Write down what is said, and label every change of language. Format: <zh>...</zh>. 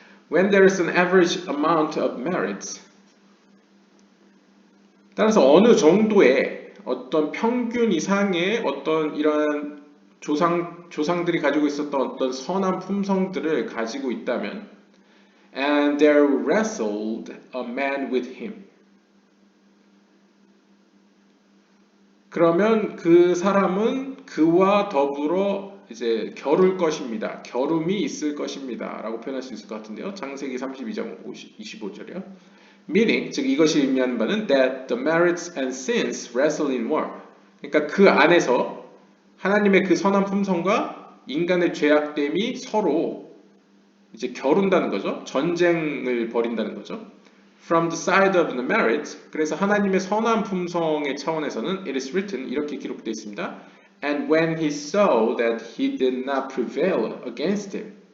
<en>When there is an average amount of merits,</en> <ko>따라서 어느 정도의 어떤 평균 이상의 어떤 이러한 조상들이 가지고 있었던 어떤 선한 품성들을 가지고 있다면,</ko> <en>and there wrestled a man with him.</en> <ko>그러면 그 사람은 그와 더불어 이제 겨룰 것입니다. 겨룸이 있을 것입니다. 라고 표현할 수 있을 것 같은데요. 창세기 32장 25절이요.</ko> <en>Meaning,</en> <ko>즉 이것이 의미하는 바는</ko> <en>that the merits and sins wrestle in war.</en> <ko>그러니까 그 안에서 하나님의 그 선한 품성과 인간의 죄악됨이 서로 이제 겨룬다는 거죠. 전쟁을 벌인다는 거죠.</ko> <en>From the side of the merits,</en> <ko>그래서 하나님의 선한 품성의 차원에서는</ko> <en>it is written,</en> <ko>이렇게 기록되어 있습니다.</ko> <en>And when he saw that he did not prevail against him.</en>